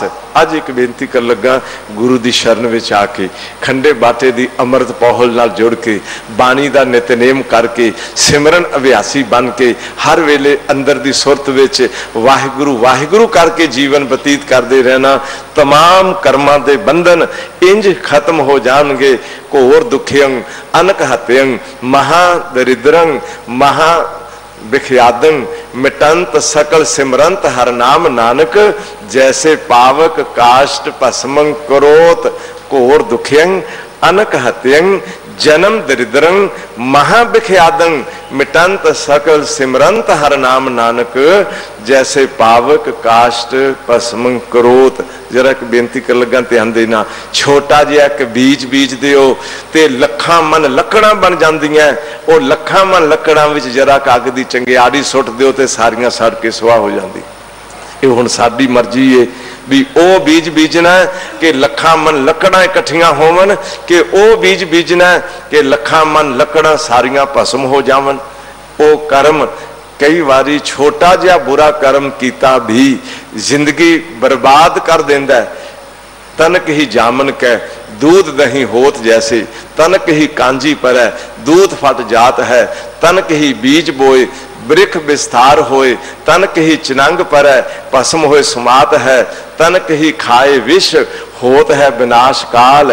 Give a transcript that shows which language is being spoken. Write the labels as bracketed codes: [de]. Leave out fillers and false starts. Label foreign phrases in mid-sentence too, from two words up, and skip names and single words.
[pa] ਅੱਜ ਇੱਕ ਬੇਨਤੀ ਕਰ ਲਗਾ ਗੁਰੂ ਦੀ ਸ਼ਰਨ ਵਿੱਚ ਆਕੇ ਖੰਡੇ ਬਾਟੇ ਦੀ ਅੰਮ੍ਰਿਤ ਪਾਹੁਲ ਨਾਲ ਜੁੜ ਕੇ ਬਾਣੀ ਦਾ ਨਿਤਨੇਮ ਕਰਕੇ ਸਿਮਰਨ ਅਭਿਆਸੀ ਬਣ ਕੇ ਹਰ ਵੇਲੇ ਅੰਦਰ ਦੀ ਸੁਰਤ ਵਿੱਚ ਵਾਹਿਗੁਰੂ ਵਾਹਿਗੁਰੂ ਕਰਕੇ ਜੀਵਨ ਬਤੀਤ ਕਰਤੇ ਰਹਿਣਾ। ਤਮਾਮ ਕਰਮਾਂ ਦੇ ਬੰਧਨ ਇੰਜ ਖ਼ਤਮ ਹੋ ਜਾਣਗੇ। [sa] घोर दुखियं अनक हत्यं महा दरिद्रं महा बिख्यादं मिटंत सकल सिमरंत हर नाम नानक। जैसे पावक काष्ट भस्मं करोत घोर दुखियं अनक हत्यं जन्म दरिद्रं महाबिख्यादं मिटंत सकल सिमरंत हर नाम नानक। जैसे पावक काष्ट भस्मं करोत। [pa] ਜ਼ਰਾ ਇੱਕ ਬੇਨਤੀ ਕਰ ਲਗਾ ਧਿਆਨ ਦੇਣਾ ਛੋਟਾ ਜਿਹਾ ਇੱਕ ਬੀਜ ਬੀਜ ਦਿਓ ਤੇ ਲੱਖਾਂ ਮਣ ਲੱਕੜਾਂ ਬਣ ਜਾਂਦੀਆਂ। ਉਹ ਲੱਖਾਂ ਮਣ ਲੱਕੜਾਂ ਵਿੱਚ ਜ਼ਰਾ ਅੱਗ ਦੀ ਚੰਗਿਆੜੀ ਸੁੱਟ ਦਿਓ ਤੇ ਸਾਰੀਆਂ ਸੜ ਕੇ ਸੁਆਹ ਹੋ ਜਾਂਦੀ। ਇਹ ਹੁਣ ਸਾਡੀ ਮਰਜ਼ੀ ਹੈ ਭੀ ਉਹ ਬੀਜ ਬੀਜਣਾ ਕਿ ਲੱਖਾਂ ਮਣ ਲੱਕੜਾਂ ਇਕੱਠੀਆਂ ਹੋਵਣ ਕਿ ਉਹ ਬੀਜ ਬੀਜਣਾ ਕਿ ਲੱਖਾਂ ਮਣ ਲੱਕੜਾਂ ਸਾਰੀਆਂ ਭਸਮ ਹੋ ਜਾਵਣ। ਉਹ ਕਰਮ ਕਈ ਬਾਰੀ ਛੋਟਾ ਜਿਹਾ ਬੁਰਾ ਕਰਮ ਕੀਤਾ ਭੀ ਜ਼ਿੰਦਗੀ ਬਰਬਾਦ ਕਰ ਦੇਂਦਾ। [bra] तनक ही जामन कै दूध दही होत जैसे तनक ही कांजी पर है दूध फट जात है। तनक ही बीज बोए वृक्ष विस्तार होए तनक ही चिनंग पर है भस्म होए समात है। तनक ही खाए विष होत है विनाश काल।